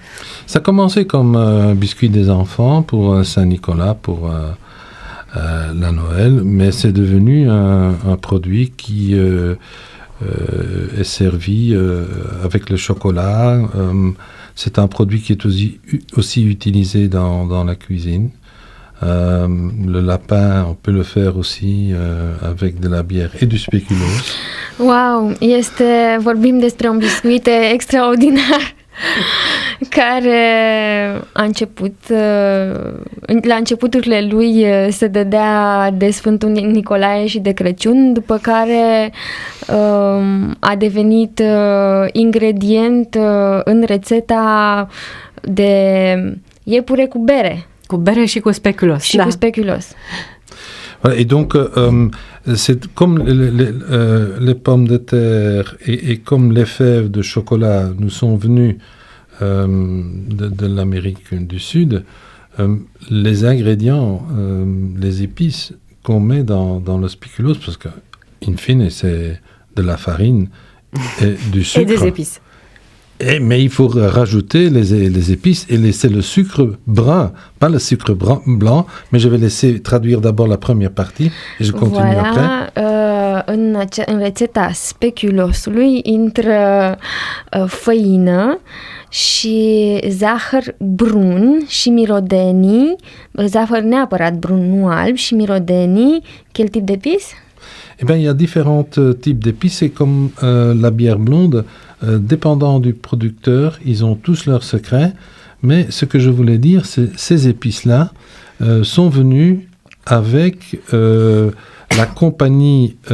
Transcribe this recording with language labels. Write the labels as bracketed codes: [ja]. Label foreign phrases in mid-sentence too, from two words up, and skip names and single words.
[fr] Ça a commencé comme un biscuit des enfants pour Saint-Nicolas, pour la Noël, mais c'est devenu un produit qui est servi avec le chocolat. C'est un produit qui est aussi utilisé dans la cuisine. Le lapin, on peut le faire aussi avec de la bière et du spéculoos. [ro] Wow, vorbim despre un biscuit extraordinar care a început, la începuturile lui se dădea de Sfântul Nicolae și de Crăciun, după care a devenit ingredient în rețeta de iepure cu bere. Cu bere și cu speculos. Și cu speculos. [fr] Voilà, et donc, c'est comme les pommes de terre et comme les fèves de chocolat nous sont venues de l'Amérique du Sud, les ingrédients, les épices qu'on met dans le spéculoos, parce que, in fine, c'est de la farine et du sucre. Et des épices. Mais il faut rajouter les épices, et c'est le sucre brun, pas le sucre blanc, mais je vais laisser traduire d'abord la première partie et je continue après. [ro] În rețeta speculosului intră făină și zahăr brun și mirodenii, zahăr neapărat brun, nu alb, și mirodenii. [fr] Quel type d'épices? Eh bien, il y a différents types d'épices, et comme la bière blonde, dépendant du producteur, ils ont tous leurs secrets, mais ce que je voulais dire, c'est ces épices-là sont venues avec la compagnie